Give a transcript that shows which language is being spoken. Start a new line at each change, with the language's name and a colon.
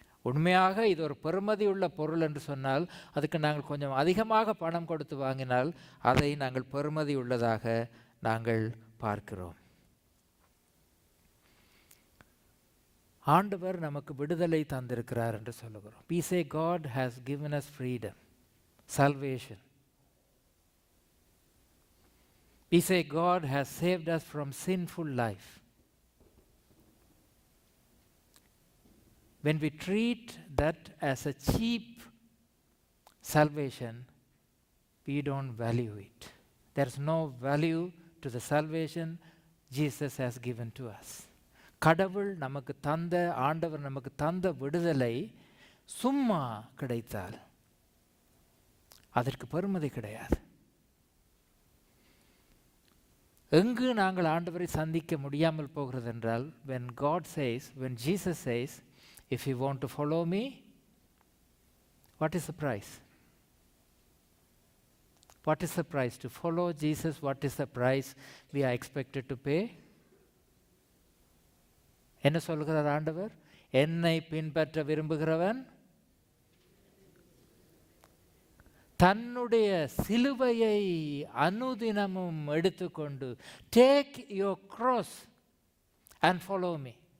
Tamil: உண்மையாக இது ஒரு பெறுமதி உள்ள பொருள் என்று சொன்னால் அதுக்கு நாங்கள் கொஞ்சம் அதிகமாக பணம் கொடுத்து வாங்கினால் அதை நாங்கள் பெறுமதி உள்ளதாக நாங்கள் பார்க்கிறோம். ஆண்டவர் நமக்கு விடுதலை தந்திருக்கிறார் என்று சொல்லுகிறோம்.
English: We say God has given us freedom, salvation. We say God has saved us from sinful life. When we treat that as a cheap salvation, we don't value it. There's no value to the salvation Jesus has given to us.
Tamil: கடவுள் நமக்கு தந்த, ஆண்டவர் நமக்கு தந்த விடுதலை சும்மா கிடைத்தால் அதற்கு பெறுமதி கிடையாது. எங்கு நாங்கள் ஆண்டவரை சந்திக்க முடியாமல் போகிறது என்றால்,
English: when God says, when Jesus says, if you want to follow me, what is the price? What is the price to follow Jesus? What is the price we are expected to pay?
Tamil: என்ன சொல்கிறார் ஆண்டவர்? என்னை பின்பற்ற விரும்புகிறவன் தன்னுடைய சிலுவையை அனுதினமும் எடுத்துக்கொண்டு,
English: take your cross and follow me.